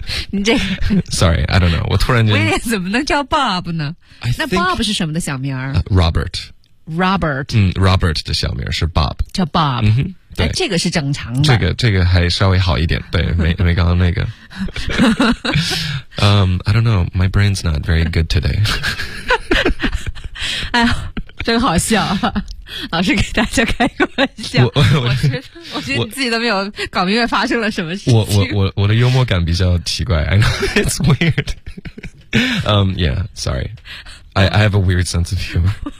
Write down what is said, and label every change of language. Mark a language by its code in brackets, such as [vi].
[zh] 你这， [en] Sorry， I don't know， [zh] 我突然间，威廉怎么能叫 Bob 呢？那 Bob 是什么的小名？Robert。 Robert。 Robert 的小名是 Bob。叫 Bob。嗯，对，这个是正常的。这个还稍微好一点，对，没刚刚那个。 [en] I don't know， my brain's not very good today 。 [zh] 哎呀，真好笑。老师给大家开个玩笑，我觉得你自己都没有搞明白发生了什么事情。我的幽默感比较奇怪 ， [en] I know it's weird. Yeah, sorry. I have a weird sense of humor.